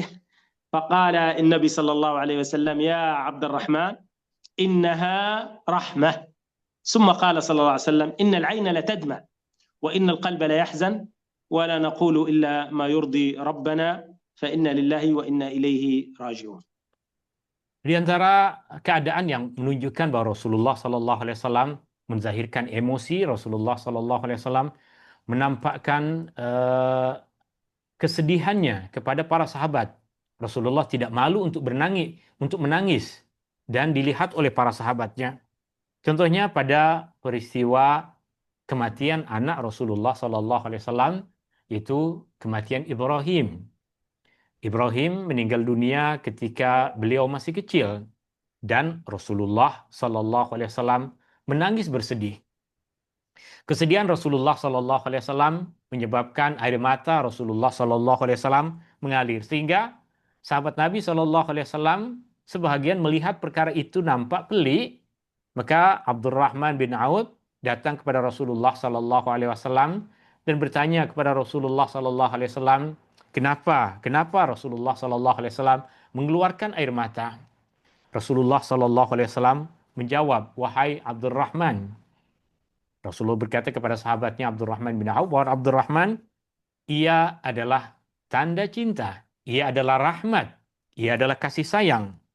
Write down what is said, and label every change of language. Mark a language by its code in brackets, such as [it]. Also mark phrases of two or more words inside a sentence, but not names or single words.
[ar] فقال النبي صلى الله عليه وسلم: يا عبد الرحمن، إنها رحمة. ثم قال صلى الله عليه وسلم: إن العين لتدمع وإن القلب لا يحزن ولا نقول إلا ما يرضي ربنا فإنا لله وإنا إليه راجعون. [ms] Di antara keadaan yang menunjukkan bahwa Rasulullah [ar] صلى الله عليه وسلم [ms] menzahirkan emosi, Rasulullah [ar] صلى الله عليه وسلم [ms] menampakkan kesedihannya kepada para sahabat. Rasulullah tidak malu untuk menangis dan dilihat oleh para sahabatnya. Contohnya pada peristiwa kematian anak Rasulullah [ar] صلى الله عليه وسلم, [ms] yaitu kematian Ibrahim. Ibrahim meninggal dunia ketika beliau masih kecil dan Rasulullah [ar] صلى الله عليه وسلم [ms] menangis bersedih. Kesedihan Rasulullah [ar] صلى الله عليه وسلم [ms] menyebabkan air mata Rasulullah [ar] صلى الله عليه وسلم [ms] mengalir, sehingga sahabat Nabi Sallallahu Alaihi Wasallam sebahagian melihat perkara itu nampak pelik. Maka Abdurrahman bin Auf datang kepada Rasulullah [ar] صلى الله عليه وسلم [ms] dan bertanya kepada Rasulullah [ar] صلى الله عليه وسلم, [ms] kenapa Rasulullah [ar] صلى الله عليه وسلم [ms] mengeluarkan air mata? Rasulullah [ar] صلى الله عليه وسلم [ms] menjawab, wahai Abdurrahman. Rasulullah berkata kepada sahabatnya Abdurrahman bin Auf, bahwa Abdurrahman, ia adalah tanda cinta, ia adalah rahmat, ia adalah kasih sayang.